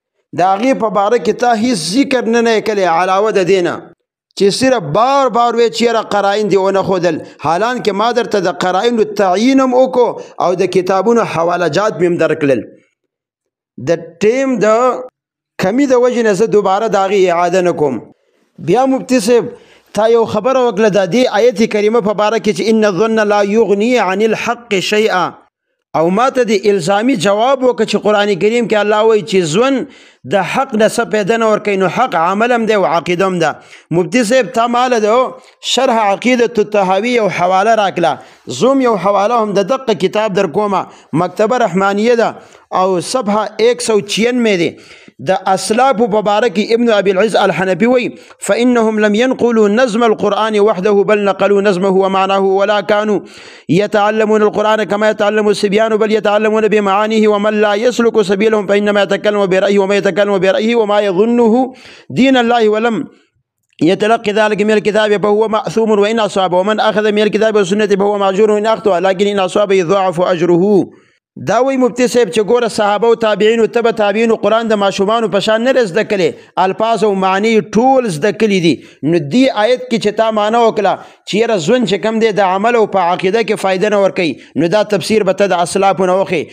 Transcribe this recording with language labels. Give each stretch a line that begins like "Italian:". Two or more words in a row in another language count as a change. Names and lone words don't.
Pashto: د هغې په باره کې تا هیڅ ذکر نه کړی علاوه د دې نه چې صرف بار بار وی چې یاره قرائن دې ونه ښودل، حالان کې ما درته د قرائنو تعیین هم وکړو او د کتابونو حواله جات مې هم درکړل. د ټیم د کمی د وجې نه زه دوباره د هغې اعاده نه کوم. بیا مفتي صاحب تا یو خبره وکړه د دې آیت کریمه په باره کې چې
Arabic: ان الظن لا یغني عن الحق شیئا،
Pashto: او ما ته د الزامي جواب وکړه چې قرآن کریم کې الله وایي چې ځوان د حق نه څه پیدا نه ورکوي، نو حق عمل هم دی او عقیده هم ده. مفتي صاحب تا ماله د شرح عقیدة الطحاوي یو حواله راکړه، زوم یو حواله هم د دقه کتاب در کومه، مکتبه رحمانیه ده او صفحه 196 دی. د اسلاف په باره کې
Arabic: ابن ابي العز الحنفي وی فانهم لم ينقلوا نظم القرآن وحده بل نقلوا نظمه ومعناه ولا كانوا يتعلمون القرآن كما يتعلم الصبيان بل يتعلمون بمعانيه ومن لا يسلك سبيلهم فإنما يتكلم برأيه وما يتكلم برأيه وما يظنه دين الله ولم يتلقي ذلك من الكتاب فهو مأثوم وإن أصاب ومن أخذ من الكتاب والسنة فهو معجور إن أخطأ لكن إن أصاب يضاعف أجره.
Pashto: دا وی مفتی صاحب چې ګوره صحابه او تابعین او تبع تابعین قرآن د ماشومانو په شان نه زده کړي، الفاظ او معنی ټول زده کړي دي. نو دې آیت کې چې تا معنی وکړه چې یاره ژوند چې کم دی د عمل او په عقیده کې فایده نه ورکوي، نو دا تفسیر به ته د اسلافو نه وښې.